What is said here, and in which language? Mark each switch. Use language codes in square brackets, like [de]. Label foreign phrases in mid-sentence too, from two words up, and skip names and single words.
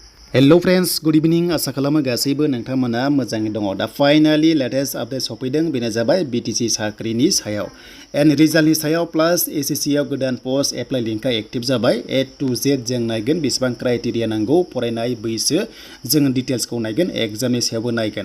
[en] Hello friends, good evening. [brx] Asa खालामो गासैबो नोंथांमोना मोजाङै दङ। दा फाइनाली [en] latest update [brx] सफैदों, बेनो जाबाय BTC साख्रिनि सायाव एन्ड रिजाल्टनि सायाव प्लास SSC आव गोदान [en] post apply [brx] लिंकआ एक्टिभ जाबाय। [en] A to Z [brx] जों नायगोन बेसेबां क्राइटेरिया नांगौ, फरायनाय बैसो, जों डिटेल्सखौ नायगोन, एग्जामनि सायावबो नायगोन।